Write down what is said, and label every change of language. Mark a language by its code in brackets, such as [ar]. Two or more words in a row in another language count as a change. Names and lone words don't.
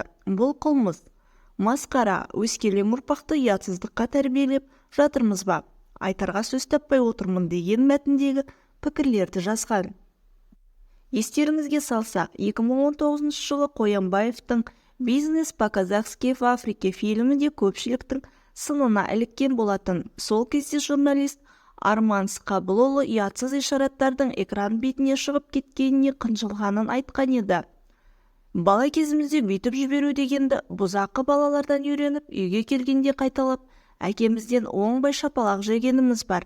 [kk] Бұл қылмыс. Масқара, өскелең ұрпақты ұятсыздыққа тәрбиелеп жатырмыз ба? Айтарға сөз таппай отырмын деген мәтіндегі пікірлерді жазған. Естеріңізге салсақ, 2019 жылы Қоянбаевтың «Бизнес по-казахски в Африке» фильмі де көпшіліктің сынына іліккен болатын. Сол кезде журналист Арман Сқабылұлы ұятсыз ишараттардың экран бетіне шығып кеткеніне қынжылғанын айтқан еді. Бала кезімізде бүйтіп жіберу дегенді бұзақы балалардан үйреніп, үйге келгенде қайталап, әкемізден оңбай шапалақ жегеніміз бар.